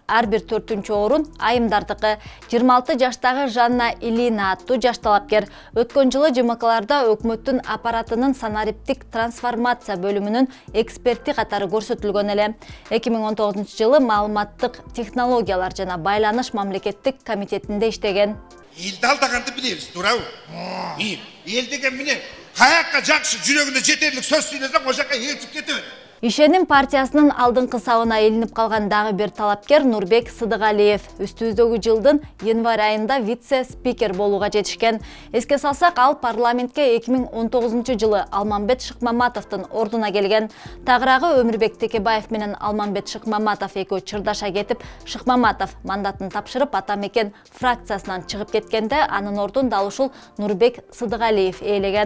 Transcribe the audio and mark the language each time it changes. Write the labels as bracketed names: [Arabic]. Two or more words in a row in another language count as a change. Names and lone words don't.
[Kyrgyz] Ар бир 4-чү орун айымдардыкы. 26 жаштагы Жанна Илина аттуу жаш талапкер өткөн жылы ЖМКларда өкмөттүн аппаратынын санариптик трансформация бөлүмүнүн эксперти катары көрсөтүлгөн эле. 2019-жылы маалыматтык технологиялар жана байланыш мамлекеттик комитетинде иштеген. [Kazakh] Елді алдағанды білеміз, турау. Ел деген міне, қаяққа жақсы жүрегінде жетерлік сөз сөйлесең, о жаққа елтіп кетеді. [Kyrgyz] Ишеним партиясынын алдыңкы сабына илинип калган дагы бир талапкер Нурбек Сыдыгалиев үстүбүздөгү жылдын январь айында вице-спикер болууга жетишкен. Эске салсак, ал парламентке 2019-жылы Алмамбет Шыкмаматовдун ордуна келген. Тагыраагы Өмүрбек Текебаев менен Алмамбет Шыкмаматов экөө чырдаша кетип, Шыкмаматов мандатын тапшырып Ата Мекен фракциясынан чыгып кеткенде, анын ордун ушул Нурбек Сыдыгалиев ээлеген.